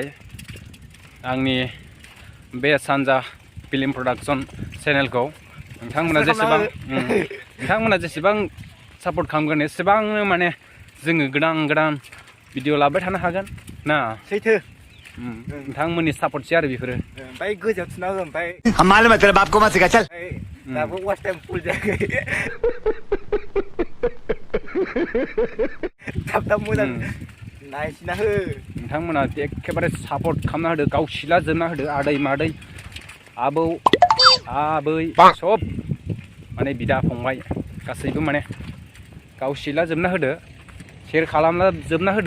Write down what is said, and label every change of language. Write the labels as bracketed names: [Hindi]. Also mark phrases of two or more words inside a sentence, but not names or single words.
[Bodo] आंनि बे सान्जा फिल्म प्रडाक्सन चेनेलखौ नोंथांमोना जेसेबां सापर्ट खालामगोन एसेबांनो माने जोङो गोदान भिडिअ लाबाय थानो हागोन ना। सैथो नोंथांमोननि सापर्टसै आरो बेफोरो। ओमफ्राय गोजौआव थुना हो ओमफ्राय [Hindi] हम मालूम है तेरे बाप को मत सिखा चल। [Bodo] दाबो [English] watch time full [Bodo] जायाखै। थाब मोजां नायसिना हो। नोंथांमोना एखेबारे सापर्ट खालामना होदो गावसिला जोबना होदो आदै मादै आबौ आबै सब माने बिदा फंबाय गासैबो माने गावसिला जोबना होदो शेयार खालामना जोबना होदो।